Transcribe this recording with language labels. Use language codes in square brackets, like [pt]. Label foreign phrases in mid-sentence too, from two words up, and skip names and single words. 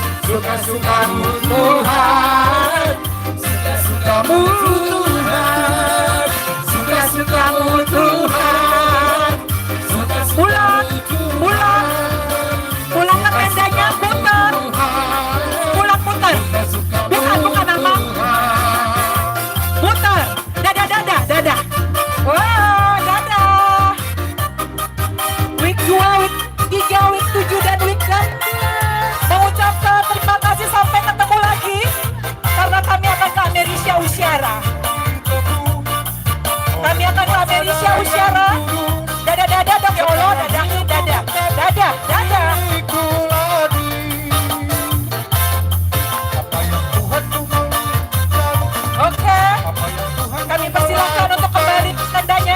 [id] suka-sukamu Tuhan, suka-sukamu Tuhan, suka-sukamu Tuhan, Pulang, pulang, pulang ke tendanya, putar, pulang putar, bukan abang, putar, dadah, dadah, dadah, wah, dadah, week 2, week 3, week 7, dan week 8, mengucapkan terima kasih sampai ketemu lagi, karena kami akan ke Amerika Usyara, dadah, dadah, dong, ya Allah, dadah, dadah, dadah, dadah. Oke, kami persilakan untuk kembali ke tendanya.